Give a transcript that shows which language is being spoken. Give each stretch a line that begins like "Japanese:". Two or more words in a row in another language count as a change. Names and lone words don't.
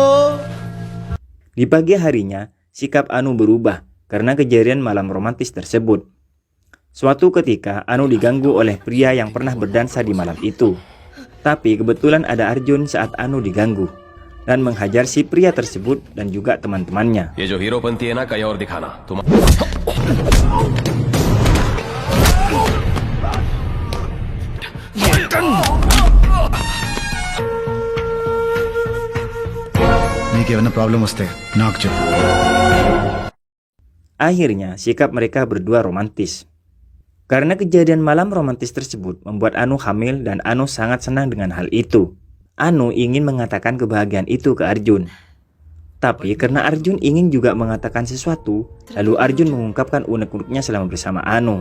Indonesian: Di pagi harinya, sikap Anu berubah karena kejadian malam romantis tersebut. Suatu ketika, Anu diganggu oleh pria yang pernah berdansa di malam itu. Tapi kebetulan ada Arjun saat Anu diganggu dan menghajar si pria tersebut dan juga teman-temannya.
Hindi: ये जो हीरोपंती है ना कहीं और दिखाना तुम
Telugu: నీకేమైనా ప్రాబ్లం వస్తే నాకు చెప్పు.
Indonesian: Akhirnya, sikap mereka berdua romantis. Karena kejadian malam romantis tersebut membuat Anu hamil dan Anu sangat senang dengan hal itu. Anu ingin mengatakan kebahagiaan itu ke Arjun. Tapi karena Arjun ingin juga mengatakan sesuatu, lalu Arjun mengungkapkan unek-uneknya selama bersama Anu.